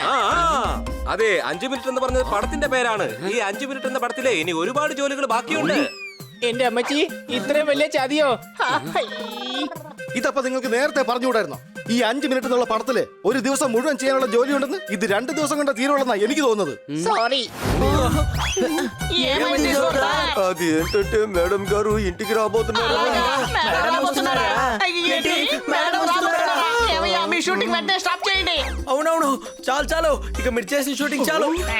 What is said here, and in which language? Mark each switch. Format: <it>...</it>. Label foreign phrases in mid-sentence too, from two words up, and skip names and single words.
<ml>അതെ, 5 മിനിറ്റ് എന്ന് പറഞ്ഞത് പടത്തിന്റെ പേരാണ്. ഈ 5 മിനിറ്റ് എന്ന പടത്തിലെ ഇനി ഒരുപാട് ജോലികൾ ബാക്കിയുണ്ട്. എന്റെ അമ്മച്ചി, ഇത്രയും വലിയ ചതിയോ? ഇതപ്പോ നിങ്ങൾക്ക് നേരത്തെ പറഞ്ഞുകൂടായിരുന്നോ? ഈ 5 മിനിറ്റ് എന്നുള്ള പടത്തില് ഒരു ദിവസം മുഴുവൻ ചെയ്യാനുള്ള ജോലി ഉണ്ടെന്ന് ഇത് 2 ദിവസം കൊണ്ട് തീരുള്ളെന്നാ എനിക്ക് തോന്നുന്നത്.</ml> <te>సారీ ఏమైంది సోదరా? అది ఏంటంటే మేడం గారు ఇంటికి రాబోతున్నారు. మేడం వస్తున్నారా? ఏంటి మేడం రాబోతున్నారా? ఏమయ్యా మీ షూటింగ్ వెంటనే స్టాప్ చేయండి. అవునవును, చాలు చాలు, ఇక మీరు చేసిన షూటింగ్ చాలు.</te>